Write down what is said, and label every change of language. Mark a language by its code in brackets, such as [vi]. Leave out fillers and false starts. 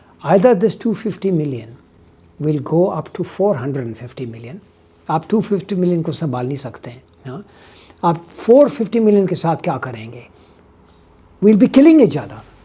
[en] Either this 250 million will go up to 450 million. [ur] آپ 250 million کو سنبھال نہیں سکتے ہیں. آپ 450 million کے ساتھ کیا کریں گے؟ We'll be killing each other.